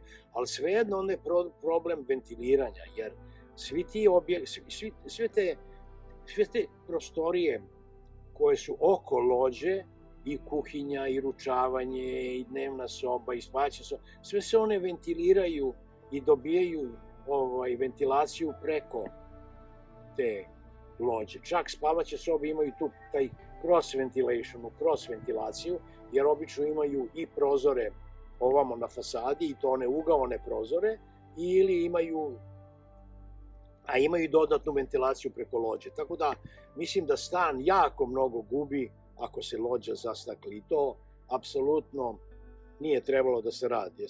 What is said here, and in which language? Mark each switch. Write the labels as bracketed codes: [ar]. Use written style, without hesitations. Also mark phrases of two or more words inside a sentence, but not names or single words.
[sr] Ali svejedno onda je problem ventiliranja, jer sve te prostorije koje su oko lođe, i kuhinja, i ručavanje, i dnevna soba, i spavaće soba, sve se one ventiliraju i dobijaju ventilaciju preko te lođe. Čak spavaće sobe imaju tu taj [en] cross ventilation, [sr] cross ventilaciju, jer obično imaju i prozore ovamo na fasadi, i to one ugaone prozore, ili imaju a imaju i dodatnu ventilaciju preko lođe. Tako da mislim da stan jako mnogo gubi ako se lođa zastakli i to apsolutno nije trebalo da se radi.